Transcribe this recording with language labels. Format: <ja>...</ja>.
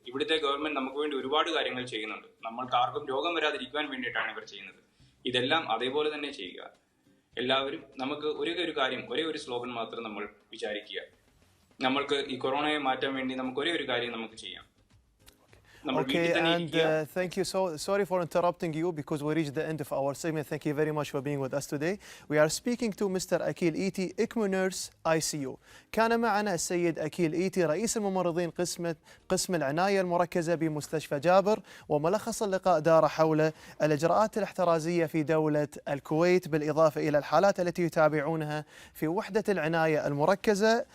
<ml>ഇവിടുത്തെ ഗവൺമെന്റ് നമുക്ക് വേണ്ടി ഒരുപാട് കാര്യങ്ങൾ ചെയ്യുന്നുണ്ട്. നമ്മൾക്ക് ആർക്കും രോഗം വരാതിരിക്കുവാൻ വേണ്ടിയിട്ടാണ് ഇവർ ചെയ്യുന്നത്. ഇതെല്ലാം അതേപോലെ തന്നെ ചെയ്യുക. എല്ലാവരും നമുക്ക് ഒരേ ഒരു സ്ലോഗൻ മാത്രം നമ്മൾ വിചാരിക്കുക. നമ്മൾക്ക് ഈ കൊറോണയെ മാറ്റാൻ വേണ്ടി നമുക്ക് ഒരേ ഒരു കാര്യം നമുക്ക് ചെയ്യാം.</ml> <en>Okay, and thank you. Sorry for interrupting you, because we reached the end of our segment. Thank you very much for being with us today. We are speaking to Mr. Akhil ايتي, ECMO nurse ICU.</en> <ar>كان معنا السيد اخيل ايتي رئيس الممرضين قسم العناية المركزة بمستشفى جابر، وملخص اللقاء دار حول الإجراءات الاحترازية في دولة الكويت، بالإضافة إلى الحالات التي يتابعونها في وحدة العناية المركزة.</ar>